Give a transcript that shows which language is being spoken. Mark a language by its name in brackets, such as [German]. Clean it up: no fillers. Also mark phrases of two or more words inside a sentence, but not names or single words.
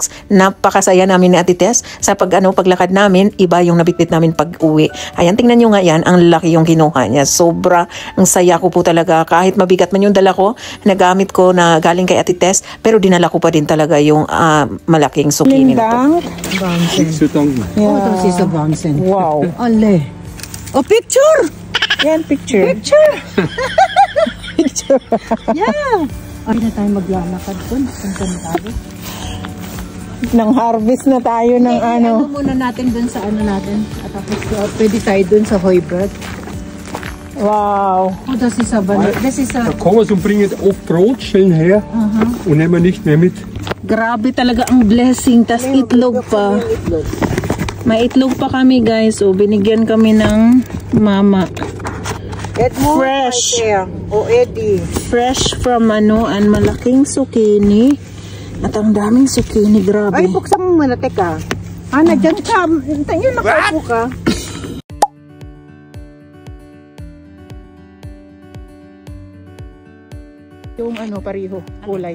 [Filipino] Napakasaya namin ni Ate Tess. Sa paglakad namin, iba yung nabitbit namin pag uwi. Ayan, tingnan nyo nga yan. Ang laki yung kinuha niya. Sobra, ang saya ko po talaga. Kahit mabigat man yung dala ko, nagamit ko na galing kay Ate Tess. Pero dinala ko pa din talaga yung malaking zucchini na to. [German] Nichts zu danken. Oh, das ist ein Wahnsinn. Wow. Alle. [English] Oh, picture! [Filipino] Yan, picture. [English] Picture! Yeah! [Filipino] Ay na tayo maglalakad dun. Punta tayo. Nang harvest na tayo ng Ano muna natin dun sa ano natin. At tapos pwede tayo dun sa Heubrot. Wow. [German] Oh, das ist aber nicht. Das ist Da kommen wir und bringen oft Brotschellen her und nehmen nicht mehr mit. [Filipino] Grabe talaga ang blessing. Tas itlog pa. May itlog pa kami, guys. O, binigyan kami ng mama. Fresh. O Eddie. [English] Fresh from [Filipino] an malaking zucchini. At ang daming zucchini, grabe. Ay, buksan mo muna, teka. Dyan ka. Tingin, nakaupo ka. Yung pareho, kulay.